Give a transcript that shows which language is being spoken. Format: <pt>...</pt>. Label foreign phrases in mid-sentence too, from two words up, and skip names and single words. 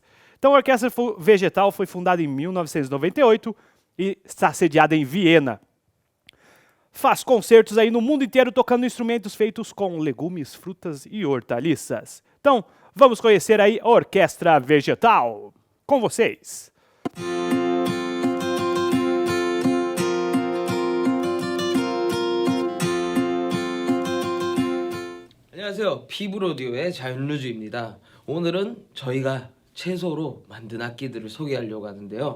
<pt>Então a Orquestra Vegetal foi fundada em 1998 e está sediada em Viena. Faz concertos aí no mundo inteiro tocando instrumentos feitos com legumes, frutas e hortaliças. Então, vamos conhecer aí a Orquestra Vegetal. Com vocês.</pt> <ko>안녕하세요. 피브로디오의 자율루즈입니다. 오늘은 저희가 채소로 만든 악기들을 소개하려고 하는데요.</ko>